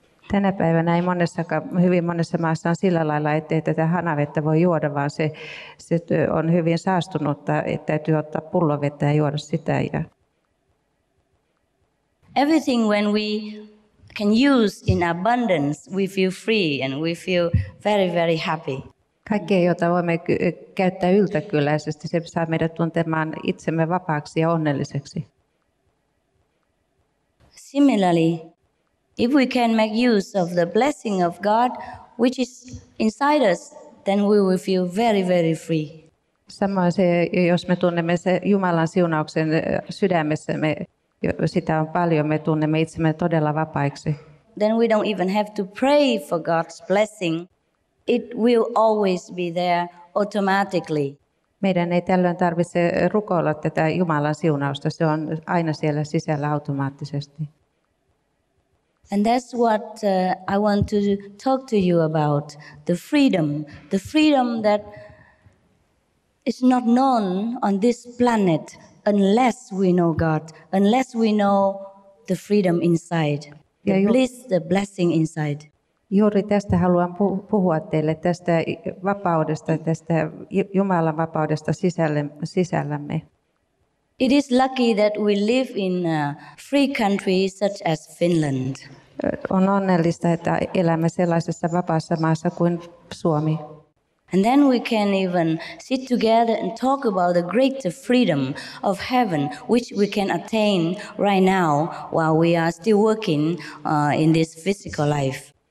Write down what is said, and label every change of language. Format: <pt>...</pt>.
<fi>Tänä päivänä ei hyvin monessa maassa on sillä lailla, ettei tätä hanavettä voi juoda, vaan se on hyvin saastunutta, että täytyy ottaa pullovettä ja juoda sitä.</fi> <en>Everything when we can use in abundance, we feel free and we feel very, very happy.</en> <fi>Kaikkea, jota voimme käyttää yltäkylläisesti, se saa meidät tuntemaan itsemme vapaaksi ja onnelliseksi.</fi> <en>Similarly, if we can make use of the blessing of God, which is inside us, then we will feel very, very free.</en> <fi>Samoin se, jos me tunnemme se Jumalan siunauksen sydämessämme, sitä on paljon, me tunnemme itsemme todella vapaiksi.</fi> <en>Then we don't even have to pray for God's blessing. It will always be there automatically.</en> <fi>Meidän ei tällöin tarvitse rukoilla tätä Jumalan siunausta, se on aina siellä sisällä automaattisesti.</fi> <en>And that's what I want to talk to you about, the freedom that is not known on this planet unless we know God, unless we know the freedom inside, the bliss, the blessing inside.</en> <fi>Juuri tästä haluan puhua teille, tästä vapaudesta, tästä Jumalan vapaudesta sisällämme.</fi> <en>It is lucky that we live in a free country such as Finland.</en> <fi>On onnellista, että elämme sellaisessa vapaassa maassa kuin Suomi.</fi> <en>And then we can even sit together and talk about the greater freedom of heaven, which we can attain right now while we are still working in this physical life.</en>